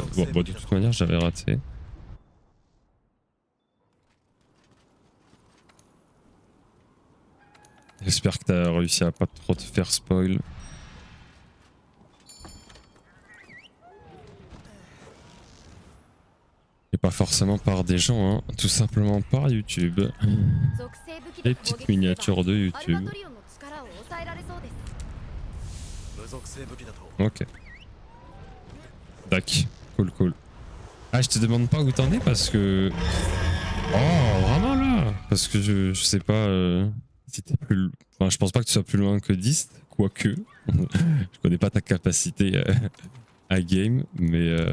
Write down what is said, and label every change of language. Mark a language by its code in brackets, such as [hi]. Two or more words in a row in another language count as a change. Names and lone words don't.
[fr] Bon, de toute manière, j'avais raté. J'espère que t'as réussi à pas trop te faire spoil. Et pas forcément par des gens, hein. Tout simplement par YouTube. Les petites miniatures de YouTube. [ja] 部族性武器だと [fr] Ok. Dac. Cool, cool. Ah, je te demande pas où t'en es parce que... Oh, vraiment là? Parce que je sais pas si t'es plus... Enfin, je pense pas que tu sois plus loin que 10, quoique. Je connais pas ta capacité à game, mais...